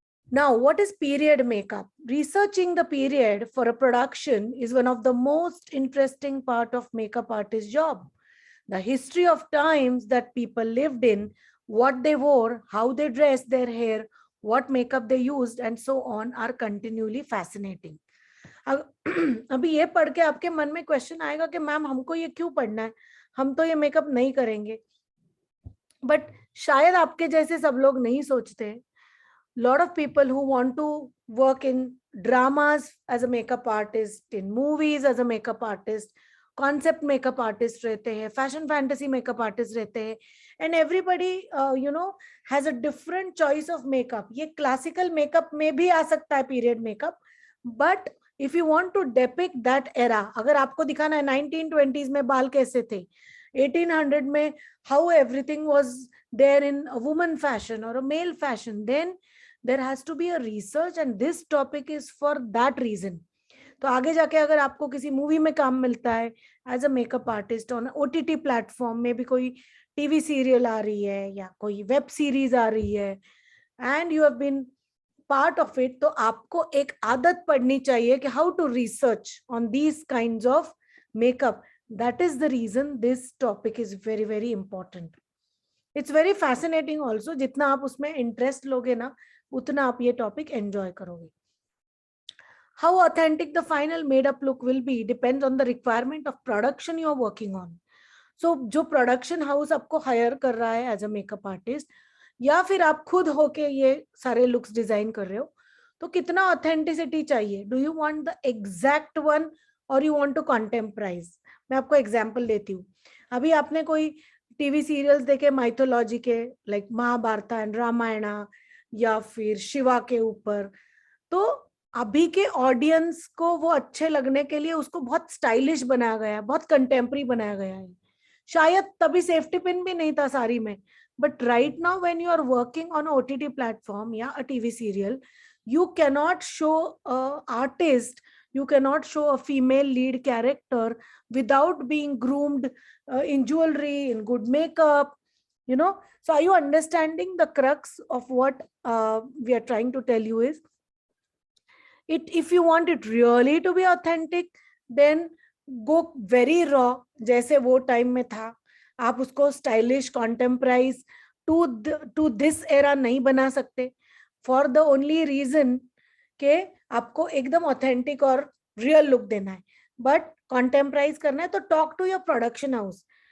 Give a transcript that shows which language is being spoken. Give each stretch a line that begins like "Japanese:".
English: Now, what is period makeup? Researching the period for a production is one of the most interesting part of makeup artist's job. The history of times that people lived in, what they wore, how they dressed their hair, what makeup they used, and so on are continually fascinating.
Hindi: अभी ये पढ़ के आपके मन में question आएगा कि ma'am हमको ये क्यों पढ़ना है, हम तो ये मेकअप नहीं करेंगे. बट शायद आपके जैसे सब लोग नहीं सोचते.
English: Lot of people who want to work in dramas as a makeup artist, in movies as a makeup artist, concept makeup artist
Hindi: रहते हैं,
English: fashion fantasy makeup artist रहते हैं, and everybody has a different choice of makeup.
Hindi: ये classical makeup में भी आ सकता है
English: period makeup, but if you want to depict that era,
Hindi: अगर आपको दिखाना है 1920s में बाल कैसे थे, 1800 में
English: how everything was there in a woman fashion or a male fashion, then there has to be a research and this topic is for that reason.
Hindi: तो आगे जाके अगर आपको किसी मूवी में काम मिलता है as a makeup artist on OTT platform में भी, कोई टीवी सीरियल आ रही है या कोई वेब सीरीज आ रही है
English: and you have been part of it,
Hindi: तो आपको एक आदत पड़नी चाहिए कि
English: How to research on these kinds of makeup. That is the reason this topic is very very important. It's very fascinating also.
Hindi: जितना आप उसमें इंटरेस्ट लोगे ना, उतना आप ये टॉपिक एंजॉय करोगे.
English: How authentic the final made up look will be depends on the requirement of production you are working on.
Hindi: So जो प्रोडक्शन हाउस आपको हायर कर रहा है
English: as a makeup artist,
Hindi: या फिर आप खुद होके ये सारे लुक्स डिजाइन कर रहे हो, तो कितना ऑथेंटिसिटी चाहिए.
English: Do you want the exact one or you want to contemporise.
Hindi: मैं आपको एग्जांपल देती हूँ. अभी आपने कोई टीवी सीरियल्स देखे माइथोलॉजी के, लाइक महाभारत एंड रामायणा या फिर शिवा के ऊपर, तो अभी के ऑडियंस को वो अच्छे लगने के लिए उसको बहुत स्टाइलिश बनाया गया है, बहुत कंटेम्प्रेरी बनाया गया है. शायद तभी सेफ्टी पिन भी नहीं था साड़ी में,
English: But right now when you are working on OTT platform या a TV serial, you cannot show a artist, you cannot show a female lead character without being groomed in jewelry, in good makeup, so are you understanding the crux of what we are trying to tell you is it. If you want it really to be authentic, then go very raw,
Hindi: जैसे वो time में था. आप उसको stylish
English: contemporise to this era
Hindi: नहीं बना सकते,
English: for the only reason
Hindi: के आपको एकदम ऑथेंटिक और रियल लुक देना है.
English: but contemporize
Hindi: करना है तो
English: Talk to your production house.